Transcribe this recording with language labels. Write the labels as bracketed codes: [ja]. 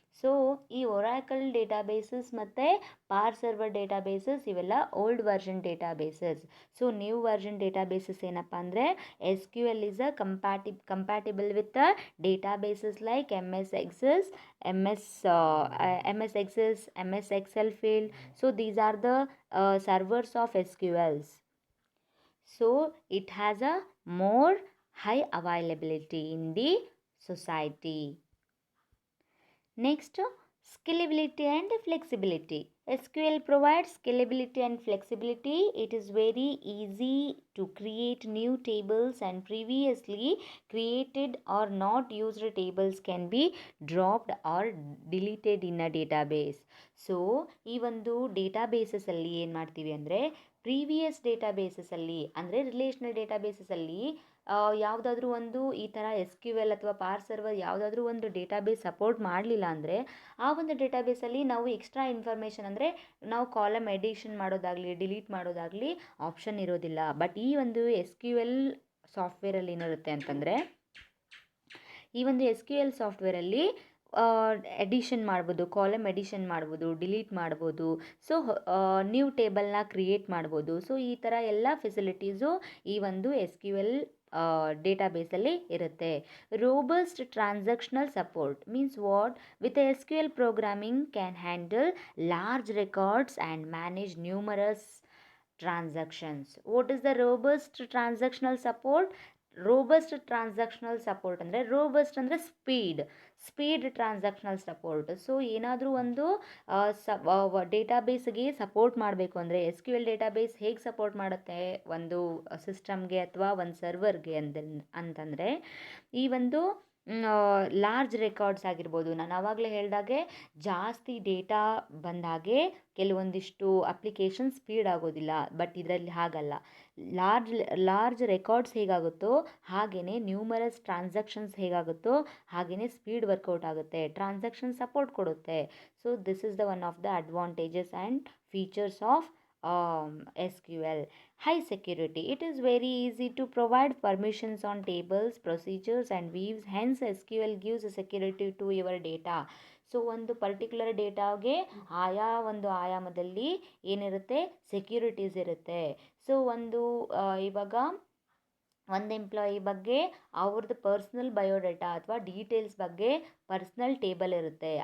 [kn] So ಈ Oracle databases ಮತ್ತು ಪಾರ್ ಸರ್ವರ್ ಡೇಟಾಬೇಸಸ್ ಇವೆಲ್ಲ old version databases. So new version databases ಏನಪ್ಪ ಅಂದರೆ [en] S Q L is a compatible with the databases like MS Access, MS Access, MS Excel field. So these are the servers of SQLs. So it has a more high availability in the society. Next, scalability and flexibility. SQL provides scalability and flexibility. It is very easy to create new tables and previously created or not used tables can be dropped or deleted in a database. [kn] So ಈ ಒಂದು ಡೇಟಾಬೇಸಸಲ್ಲಿ ಏನು ಮಾಡ್ತೀವಿ ಅಂದರೆ previous ಡೇಟಾಬೇಸಸಲ್ಲಿ ಅಂದರೆ relational ಡೇಟಾಬೇಸಸಲ್ಲಿ ಯಾವುದಾದ್ರೂ ಒಂದು ಈ ಥರ ಎಸ್ ಕ್ಯೂ ಎಲ್ ಅಥವಾ ಪಾರ್ ಸರ್ವರ್ ಯಾವುದಾದ್ರೂ ಒಂದು ಡೇಟಾಬೇಸ್ ಸಪೋರ್ಟ್ ಮಾಡಲಿಲ್ಲ ಅಂದರೆ ಆ ಒಂದು ಡೇಟಾಬೇಸಲ್ಲಿ ನಾವು ಎಕ್ಸ್ಟ್ರಾ ಇನ್ಫಾರ್ಮೇಷನ್ ಅಂದರೆ ನಾವು ಕಾಲಮ್ ಎಡಿಷನ್ ಮಾಡೋದಾಗಲಿ ಡಿಲೀಟ್ ಮಾಡೋದಾಗಲಿ ಆಪ್ಷನ್ ಇರೋದಿಲ್ಲ. ಬಟ್ ಈ ಒಂದು ಎಸ್ ಕ್ಯೂ ಎಲ್ ಸಾಫ್ಟ್ವೇರಲ್ಲಿ ಏನಿರುತ್ತೆ ಅಂತಂದರೆ ಈ ಒಂದು ಎಸ್ ಕ್ಯೂ ಎಲ್ ಸಾಫ್ಟ್ವೇರಲ್ಲಿ ಎಡಿಷನ್ ಮಾಡ್ಬೋದು, ಕಾಲಮ್ ಎಡಿಷನ್ ಮಾಡ್ಬೋದು, ಡಿಲೀಟ್ ಮಾಡ್ಬೋದು. ಸೊ ನ್ಯೂ ಟೇಬಲ್ನ ಕ್ರಿಯೇಟ್ ಮಾಡ್ಬೋದು. ಸೊ ಈ ಥರ ಎಲ್ಲ ಫೆಸಿಲಿಟೀಸು ಈ ಒಂದು ಎಸ್ ಕ್ಯೂ ಎಲ್ ಡೇಟಾಬೇಸಲ್ಲಿ ಇರುತ್ತೆ. [en] Robust transactional support means what? With S Q L programming can handle large records and manage numerous transactions. What is the robust transactional support? [kn] Robust transactional support ಅಂದರೆ robust ಅಂದರೆ speed transactional support. So ಏನಾದರೂ ಒಂದು ಡೇಟಾಬೇಸ್ಗೆ support ಮಾಡಬೇಕು ಅಂದರೆ S Q L database ಹೇಗೆ support ಮಾಡುತ್ತೆ ಒಂದು ಸಿಸ್ಟಮ್ಗೆ ಅಥವಾ ಒಂದು ಸರ್ವರ್ಗೆ ಅಂತಂದರೆ ಈ ಒಂದು ಲಾರ್ಜ್ ರೆಕಾರ್ಡ್ಸ್ ಆಗಿರ್ಬೋದು. ನಾನು ಆವಾಗಲೇ ಹೇಳಿದಾಗೆ ಜಾಸ್ತಿ ಡೇಟಾ ಬಂದಾಗೆ ಕೆಲವೊಂದಿಷ್ಟು ಅಪ್ಲಿಕೇಶನ್ ಸ್ಪೀಡ್ ಆಗೋದಿಲ್ಲ. ಬಟ್ ಇದರಲ್ಲಿ ಹಾಗಲ್ಲ. ಲಾರ್ಜ್ ರೆಕಾರ್ಡ್ಸ್ ಹೇಗಾಗುತ್ತೋ ಹಾಗೆಯೇ ನ್ಯೂಮರಸ್ ಟ್ರಾನ್ಸಾಕ್ಷನ್ಸ್ ಹೇಗಾಗುತ್ತೋ ಹಾಗೆಯೇ ಸ್ಪೀಡ್ ವರ್ಕೌಟ್ ಆಗುತ್ತೆ. ಟ್ರಾನ್ಸಾಕ್ಷನ್ ಸಪೋರ್ಟ್ ಕೊಡುತ್ತೆ. [en] So this is the one of the advantages and features of SQL. High security. It is very easy to provide permissions on tables, procedures and views. Hence SQL gives a security to your data. [kn] So ಒಂದು particular ಡೇಟಾಗೆ ಆಯಾ ಒಂದು ಆಯಾಮದಲ್ಲಿ ಏನಿರುತ್ತೆ securities ಇರುತ್ತೆ. So ಒಂದು ಇವಾಗ ಒಂದು employee ಬಗ್ಗೆ ಅವ್ರದ್ದು ಪರ್ಸ್ನಲ್ ಬಯೋಡೇಟಾ ಅಥವಾ ಡೀಟೇಲ್ಸ್ ಬಗ್ಗೆ ಪರ್ಸ್ನಲ್ ಟೇಬಲ್ ಇರುತ್ತೆ.